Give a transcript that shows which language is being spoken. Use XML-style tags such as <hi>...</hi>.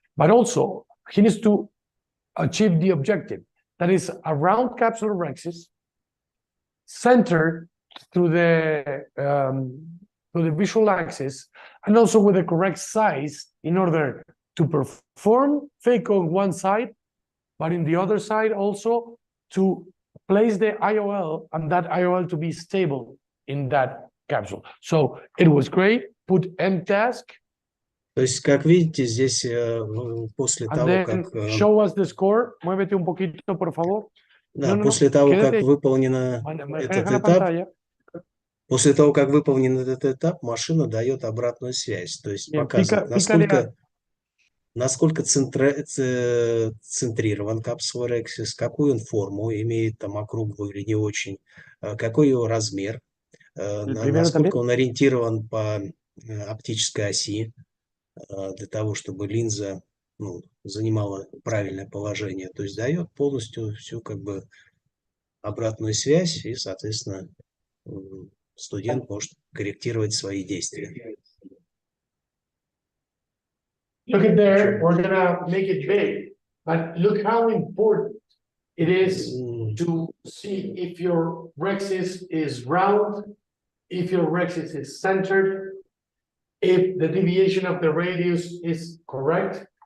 <en>But also, he needs to achieve the objective, that is a round capsulorhexis, centered through the visual axis, and also with the correct size in order to perform phaco on one side, but in the other side also to place the IOL and that IOL to be stable in that capsule. So it was great. Put end task.</en> <ru>То есть, как видите, здесь после того, как...</ru> <en>Show us the score.</en> <es>Muévete un poquito, por favor.</es> <ru>Да, после того, как выполнен этот этап, после того, как выполнен этот этап, машина дает обратную связь. То есть показывает, насколько центрирован Capsulorhexis, какую он форму имеет, там округлую или не очень, какой его размер, насколько он ориентирован по оптической оси, для того, чтобы линза, ну, занимала правильное положение. То есть дает полностью всю как бы обратную связь, и, соответственно, студент может корректировать свои действия.</ru> <en>Look at there, we're gonna make it big, but look how important it is to see if your rhexis is round, if your rhexis is centered, if the deviation of the radius is correct.</en>